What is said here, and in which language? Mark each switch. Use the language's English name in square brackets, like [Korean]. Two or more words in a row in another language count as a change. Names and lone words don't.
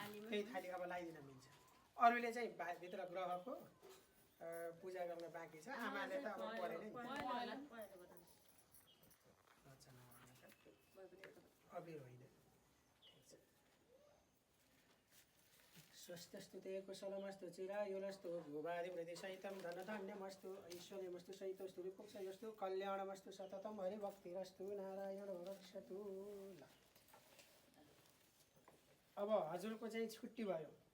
[Nepali] त्यही थाली अब लगाइदिन मिल्छ। अरूले चाहिँ भित्र ग्रहको पूजा गर्न बाँकी छ। आमाले त अब पढे नै अबिर होइन। [Sanskrit] स्वस्थस्तु ते कुशलमस्तु चिरायुरस्तु भूभादिवृद्धिसहितं धनधान्यमस्तु ऐश्वर्यमस्तु सहितस्तु विपुक्षयस्तु कल्याणमस्तु सततं हरिभक्तिरस्तु नारायणो रक्षतु। [Nepali] अब हजुरको चाहिँ छुट्टी भयो।